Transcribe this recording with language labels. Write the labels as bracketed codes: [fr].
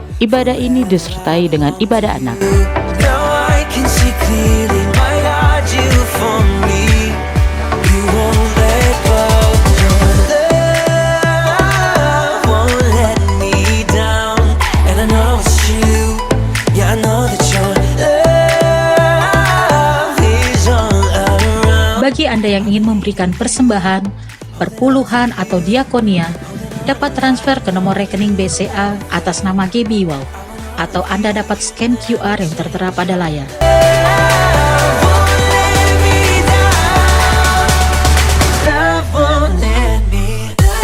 [id] Ibadah ini disertai dengan ibadah anak. [en] Now I can see clearly, my God, you for me. You won't let go. Your love won't let me down. And I know it's true. Yeah, I know that your love is all around. [id] Bagi Anda yang ingin memberikan persembahan, perpuluhan atau diakonia, dapat transfer ke nomor rekening BCA atas nama GBI Wow, atau Anda dapat scan QR yang tertera pada layar. [en] Love won't let me